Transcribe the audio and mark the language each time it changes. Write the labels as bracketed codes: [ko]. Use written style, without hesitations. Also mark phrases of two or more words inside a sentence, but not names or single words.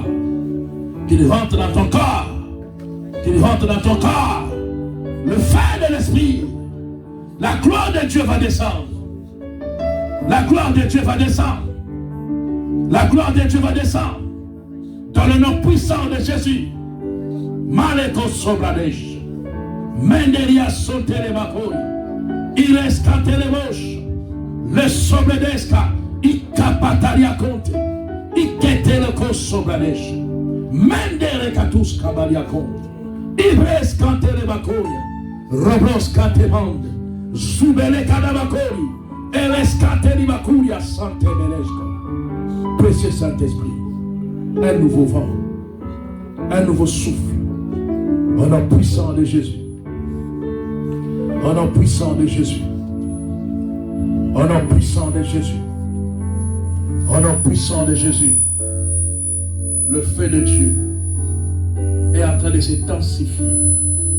[fr] Qu'il rentre dans ton corps. Qu'il rentre dans ton corps. Le feu de l'Esprit. La gloire de Dieu va descendre. La gloire de Dieu va descendre. La gloire de Dieu va descendre. Dans le nom puissant de Jésus. Maleko Sobradesh. Menderia Sotelemakoy. Il escatelemos. Le Sobredesca. Ikapataria Conte. Iketeleko Sobradesh. Mendere Katus Kabalia Conte. Ibres Cantelemakoy. Robros Cantemande. Zubele Kadabakori. Elescatelimakuria Sante Belesco. Précieux Saint-Esprit. Un nouveau vent. Un nouveau souffle. Au nom puissant de Jésus. Au nom puissant de Jésus. Au nom puissant de Jésus. Au nom puissant de Jésus. Le feu de Dieu est en train de s'intensifier.